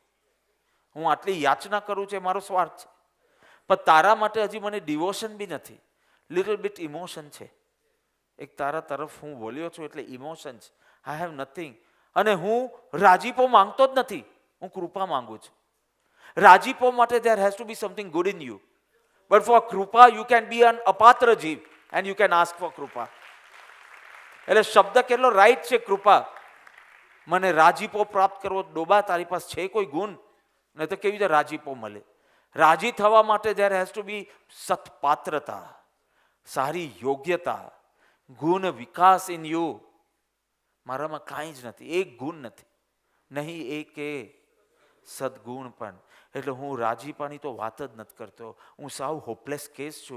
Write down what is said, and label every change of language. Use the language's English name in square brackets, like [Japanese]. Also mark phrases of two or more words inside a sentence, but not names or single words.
[Gujarati] હું આટલી યાચના કરું છું, મારો સ્વાર્થ છે. પણ તારા માટે હજી મને ડિવોશન બી નથી. [English] little bit emotion [Gujarati] છે. એક તારા તરફ હું બોલ્યો છું એટલે ઇમોશન છે. [English] I have nothing. [Gujarati] અને હું રાજીપો માંગતો જ નથી, હું કૃપા માંગુ છું. રાજીપો માટે [English] there has to be something good in you. But for કૃપા you can be an [Gujarati] અપાત્ર જીવ [English] and you can ask for કૃપા. [Gujarati] એટલે શબ્દ કેટલો રાઈટ છે. કૃપા. મને રાજીપો પ્રાપ્ત કરવો. ડોબા, તારી પાસે છે કોઈ ગુણ? નહીં તો કેવી રીતે રાજીપો મળે? રાજી થવા માટે [English] there has to be [Gujarati] સત્પાત્રતા, સારી યોગ્યતા, ગુણ વિકાસ [English] in you. [Gujarati] મારામાં કાંઈ જ નથી, એક ગુણ નથી, નહીં એક સદગુણ પણ. એટલે હું રાજીપાની તો વાત જ નથી કરતો. હું સાવ [English] hopeless case [Gujarati] છું.